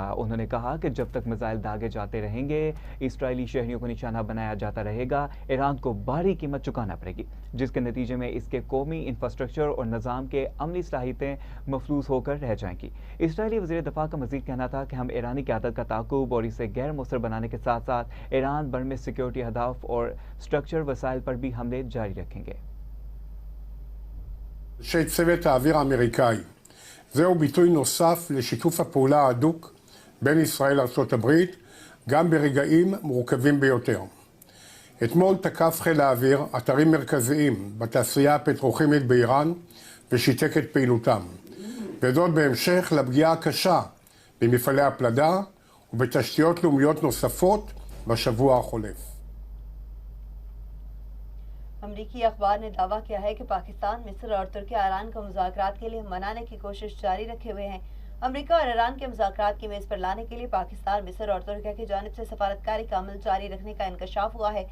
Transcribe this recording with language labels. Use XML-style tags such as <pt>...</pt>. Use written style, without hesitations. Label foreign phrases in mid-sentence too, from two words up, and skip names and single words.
<ur>انہوں نے کہا کہ جب تک میزائل داغے جاتے رہیں گے، اسرائیلی شہریوں کو نشانہ بنایا جاتا رہے گا، ایران کو بھاری قیمت چکانا پڑے گی، جس کے نتیجے میں اس کے قومی انفراسٹرکچر اور نظام کے عملی صلاحیتیں مفلوس ہو کر رہ جائیں گی. اسرائیلی وزیر دفاع کا مزید کہنا تھا کہ ہم ایرانی قیادت کا تعاقب اور اسے غیر مؤثر بنانے کے ساتھ ساتھ ایران بھر میں سیکیورٹی اہداف اور اسٹرکچر وسائل پر بھی حملے جاری رکھیں گے.</ur> <he>אנשי צוות האוויר האמריקאי. זהו ביטוי נוסף לשיתוף הפעולה ההדוק בין ישראל לארצות הברית, גם ברגעים מורכבים ביותר. אתמול תקף חיל האוויר אתרים מרכזיים בתעשייה הפטרוכימית באיראן ושיתק את פעילותם. וזאת בהמשך לפגיעה הקשה במפעלי הפלדה ובתשתיות לאומיות נוספות בשבוע החולף.</he> <ur>امریکی اخبار نے دعویٰ کیا ہے کہ پاکستان، مصر اور ترکی ایران کو مذاکرات کے لیے منانے کی کوشش جاری رکھے ہوئے ہیں. امریکہ اور ایران کے مذاکرات کی میز پر لانے کے لیے پاکستان، مصر اور ترکی کی جانب سے سفارت کاری کا عمل جاری رکھنے کا انکشاف ہوا ہے.</ur>